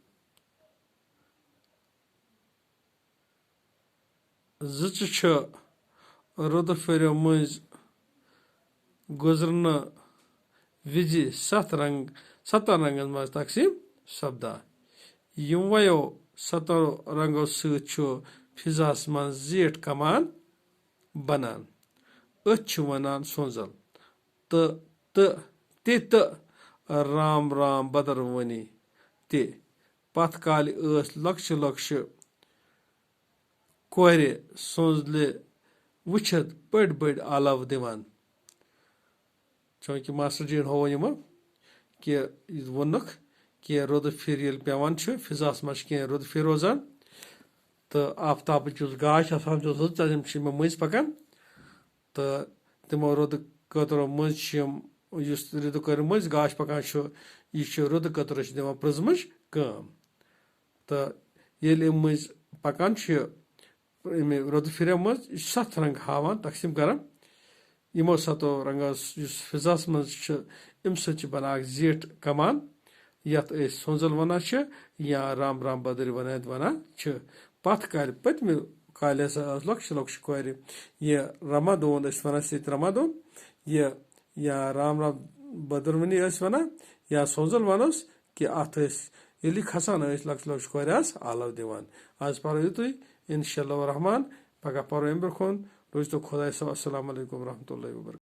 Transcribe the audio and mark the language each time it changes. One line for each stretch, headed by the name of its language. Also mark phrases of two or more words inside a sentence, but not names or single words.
Kashmiri: रुद फिरो मज गुजरन विज 7 रंगन मज तकसीम सपदान यम वो 7 रंगो सत फिजास मज जीठ कमान बनान अथ वनान सोजल त राम राम बदरवनी ते पत काल लक्ष कोर सोजल वुचत बड़ आलव दिवान चूँकि मास्टर जी हो कि वोनुक कि रुद फिर ये पेवान फिजास मज कह रुद फिर रोजान तो आफ्ताब गाश आसान तम मज पकान तो तमो रुद कतरो मज रुद कर मज गाश पकान यह रुद कतर दिवान प्रिज्मच कम तो ये मज पकान रुद फिर मज 7 रंग हावान तकसीम करान यमो 7 रंगो फिजास मज अम सत बना जीठ कमान यथ सोजल वनान या राम राम बदर वनान पत काल पतम काल लक्ष कोर यह रमादोन वनान सत रमादोन या राम राम बदरवनी वनान या सोजल वनोस कि अत ये खसान लक्ष कोर आलव दिवान आज परो युतुई इंशाअल्लाह रहमान पगह परो अम ब्रोन रोज तो खुदा
Arabic: السلام عليكم ورحمة الله وبركاته.